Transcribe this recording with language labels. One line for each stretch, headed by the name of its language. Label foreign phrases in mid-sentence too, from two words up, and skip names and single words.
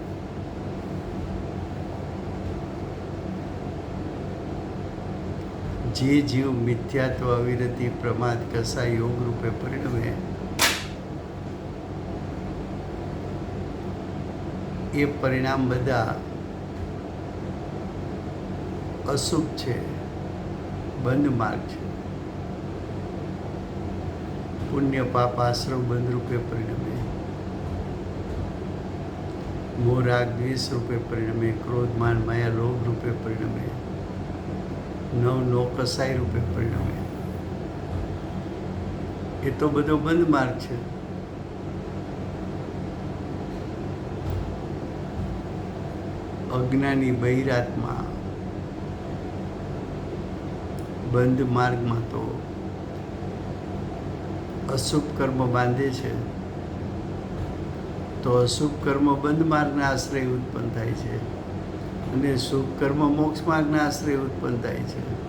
Gujarati: જે જીવ મિથ્યાત્વ, અવિરતિ, પ્રમાદ, કસા યોગ રૂપે પરિણમે, એ પરિણામ બધા અશુભ છે, બંધ માર્ગ છે. પુણ્ય પાપ આશ્રમ બંધ રૂપે પરિણમે. મોહ રાગ દ્વેષ રૂપે પરિણમે, ક્રોધ માન માયા લોભ રૂપે પરિણમે, નવ નો કસાઈ રૂપે પરિણમે. એ તો બધો બંધ માર્ગ છે. અજ્ઞાની બહિરાત્મા બંધ માર્ગમાં તો અશુભ કર્મ બાંધે છે, તો અશુભ કર્મ બંધ માર્ગના આશ્રય ઉત્પન્ન થાય છે અને શુભ કર્મ મોક્ષ માર્ગના આશ્રય ઉત્પન્ન થાય છે.